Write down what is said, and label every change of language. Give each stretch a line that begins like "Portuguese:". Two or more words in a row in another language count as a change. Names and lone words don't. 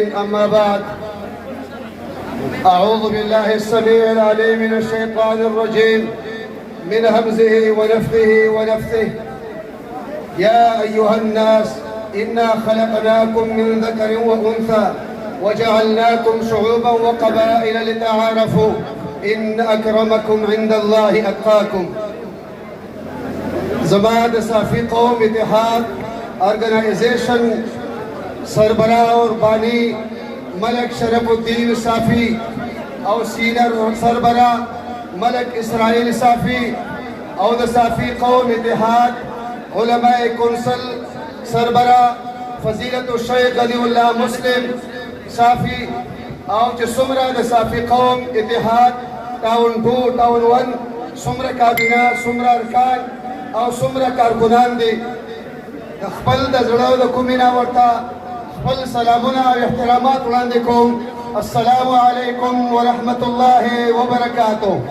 Arabic: أما بعد، أعوذ بالله السميع العليم من الشيطان الرجيم من همزه ونفخه ونفثه. يا أيها الناس إنا خلقناكم من ذكر وأنثى وجعلناكم شعوبا وقبائل لتعارفوا إن أكرمكم عند الله أتقاكم.
Pashto: زما د صافي قوم اتحاد ارگنائزیشن سربراہ اور بانی ملک شرف الدین صافی اور سینئر سربراہ ملک اسرائیل صافی اور د صافی قوم اتحاد علماء کونسل سربراہ فضیلت الشیخ غنی اللہ مسلم صافی اور چې څومره د صافي قوم اتحاد ټاون 2 ټاون 1 څومره کابینه څومره ارکان او څومره کارکنان دي د خپل د زړه د کومې نه ورته خپل سلامونه او احترامات وړاندې کوم.
Arabic: السلام علیکم ورحمت الله وبرکاته.